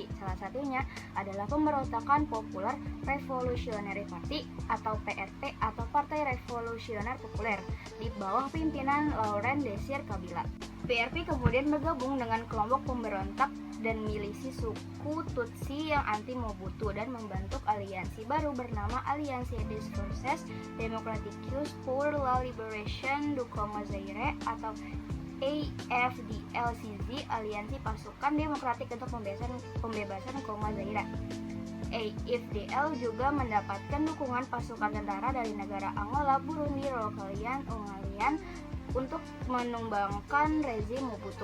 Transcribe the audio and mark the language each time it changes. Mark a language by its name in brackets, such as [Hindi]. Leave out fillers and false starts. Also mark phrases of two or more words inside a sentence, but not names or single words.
[Indonesian] Salah satunya adalah pemberontakan [English] Popular Revolutionary Party [Indonesian] atau PRP atau Partai Revolusioner Populer di bawah pimpinan Laurent Désir Kabila. PRP kemudian bergabung dengan kelompok pemberontak dan milisi suku Tutsi yang anti Mobutu dan membentuk aliansi baru bernama Alliance des Forces Démocratiques pour la Libération du Congo Zaire atau AFDLCZ, aliansi pasukan demokratik untuk pembebasan Kongo Zaire. AFDL juga mendapatkan dukungan pasukan tentara dari negara Angola, Burundi, Rokalian, Ungalian untuk menumbangkan rezim Mobutu.